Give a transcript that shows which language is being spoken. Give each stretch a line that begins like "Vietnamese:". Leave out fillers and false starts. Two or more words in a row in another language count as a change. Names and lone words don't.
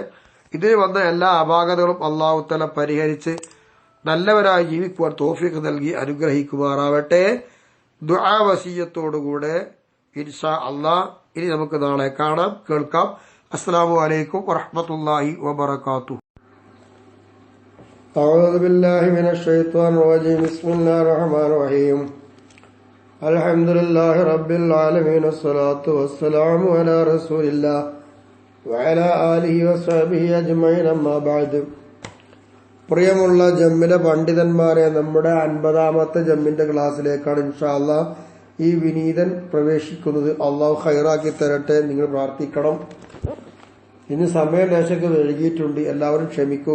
Malayalam: ഇതിൽ വന്ന എല്ലാ അപാകതകളും
Arabic: الله تعالى
Malayalam: പരിഹരിച്ച് നല്ലവരായി ജീവിക്കുവാൻ തൗഫീഖ് നൽകി അനുഗ്രഹിക്കുമാറാവട്ടെ. ദുആ വസിയ്യത്തോടുകൂടെ
Arabic: إن شاء الله
Malayalam: ഇനി നമുക്ക് നാളെ കാണാം, കേൾക്കാം.
Arabic: السلام عليكم ورحمة الله وبركاته. أعوذ بالله من الشيطان الرجيم. بسم الله الرحمن الرحيم. الحمد لله رب العالمين والصلاة والسلام على رسول الله وعلى آله وصحبه أجمعين. أما بعد.
Malayalam: പ്രിയമുള്ള ജമ്മിലെ പണ്ഡിതന്മാരെ, നമ്മുടെ 50-ാമത്തെ ജമ്മിന്റെ ക്ലാസ്സിലേക്കാണ്
Arabic: إن شاء الله
Malayalam: ഈ വിനീതൻ പ്രവേശിക്കുന്നത്. അള്ളാഹു ഖൈറാക്കി തരട്ടെ. നിങ്ങൾ പ്രാർത്ഥിക്കണം. ഇനി സമയം ലേശമൊക്കെ വൈകിയിട്ടുണ്ട്, എല്ലാവരും ക്ഷമിക്കുക.